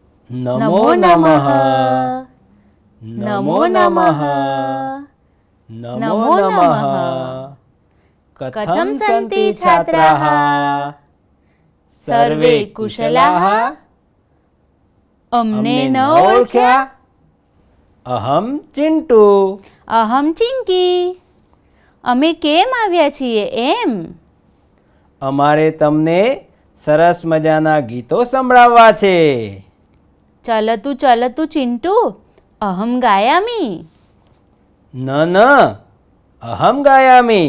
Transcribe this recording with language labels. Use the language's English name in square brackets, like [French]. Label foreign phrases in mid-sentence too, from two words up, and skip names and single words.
[Sanskrit] नमो नमः। नमो नमः। नमो नमः। कथं सन्ति छात्राः? सर्वे कुशलाः? [Gujarati] अमने अમને न ન ओळख्या? ઓળખ્યા? અહમ ચિંટુ. [Sanskrit] अहम चिंकी. [Gujarati] અમે કેમ આવ્યા છીએ એમ? અમારે તમને સરસ મજાના ગીતો સંભળાવવા છે. ચલતું ચલતું ચિંટુ, [Sanskrit] अहम् गायामि. न न, अहम् गायामि.